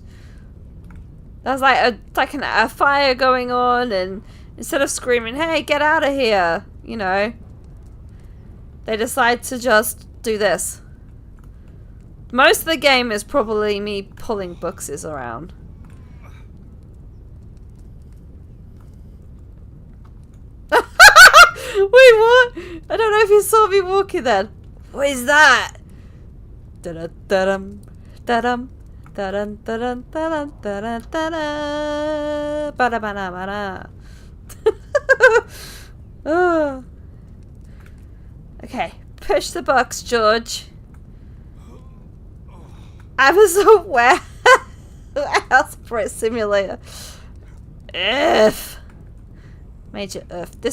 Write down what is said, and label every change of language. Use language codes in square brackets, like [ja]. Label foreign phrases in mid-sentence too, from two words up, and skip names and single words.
[en] There's like a fire going on, and instead of screaming, hey, get out of here, you know, they decide to just do this. Most of the game is probably me pulling boxes around. Wait, what? I don't know if you saw me walking then. What is that? Da-da-da-dum, da-dum, da-dum, da-dum, da-dum, da-dum, da-dum, ba-da-ba-da-ba-da. Oh. Okay, push the box, George. Amazon warehouse Brett Simulator. If. Major Earth.